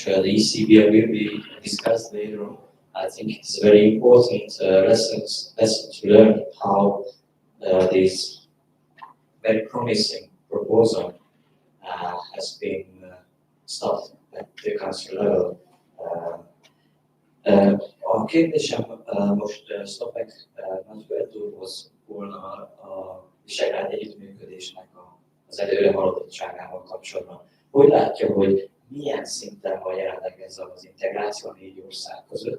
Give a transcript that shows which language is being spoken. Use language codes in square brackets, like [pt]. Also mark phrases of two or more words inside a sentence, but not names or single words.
[en] The ECB will be discussed later on. I think it's very important lesson to learn how this very promising proposal has been started at the council level. [hu] A kérdésem most Szlopek nagykövetőrhoz volna a visegrádi együttműködésnek az előre haladottságával kapcsolatban. Hogy látja, hogy milyen szinten van jelenleg ez az integráció a 4 ország között?